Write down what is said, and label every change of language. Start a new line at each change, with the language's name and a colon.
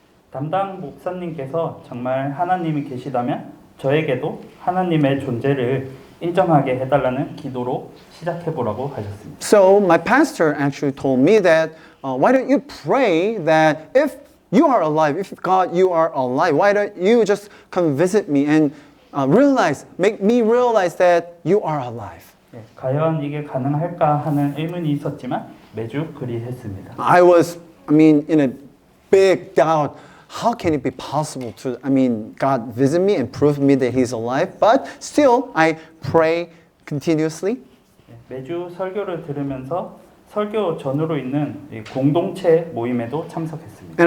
Korean: 담당 목사님께서 정말 하나님이 계시다면 저에게도 하나님의 존재를 인정하게 해달라는 기도로 시작해보라고 하셨습니다.
English: So my pastor actually told me that why don't you pray that if you are alive, if God you are alive, why don't you just come visit me and make me realize that you are alive.
Korean: 예, 과연 이게 가능할까 하는 의문이 있었지만 매주 그리했습니다.
English: I was in a big doubt. How can it be possible to, God visit me and prove me that He's alive? But still, I pray continuously.
Korean: 예, 매주 설교를 들으면서 설교 전후로 있는 이 공동체 모임에도 참석했습니다.